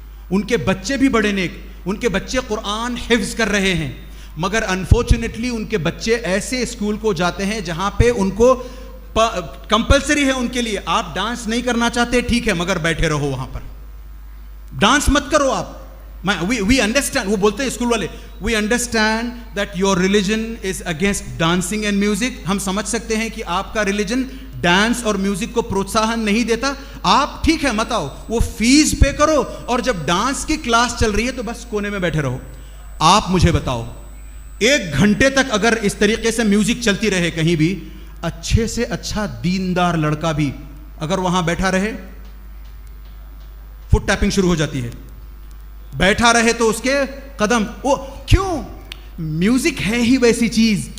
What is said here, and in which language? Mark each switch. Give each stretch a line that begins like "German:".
Urdu: ان کے بچے بھی بڑے نیک, ان کے بچے قرآن حفظ کر رہے ہیں, مگر انفارچونیٹلی ان کے بچے ایسے اسکول کو جاتے ہیں جہاں پہ ان کو کمپلسری ہے ان کے لیے, آپ ڈانس نہیں کرنا چاہتے ٹھیک ہے, مگر بیٹھے رہو وہاں پر, ڈانس مت کرو آپ.
English: We understand,
Urdu: وہ بولتے ہیں اسکول والے,
English: we understand that your religion is against dancing and music.
Urdu: ہم سمجھ سکتے ہیں کہ آپ کا ریلیجن ڈانس اور میوزک کو پروتساہن نہیں دیتا, آپ ٹھیک ہے مت آؤ, وہ فیس پے کرو, اور جب ڈانس کی کلاس چل رہی ہے تو بس کونے میں بیٹھے رہو. آپ مجھے بتاؤ 1 گھنٹے تک اگر اس طریقے سے میوزک چلتی رہے کہیں بھی, اچھے سے اچھا دیندار لڑکا بھی اگر وہاں بیٹھا رہے, فٹ ٹیپنگ شروع ہو جاتی ہے, بیٹھا رہے تو اس کے قدم, وہ کیوں, میوزک ہے ہی ویسی چیز.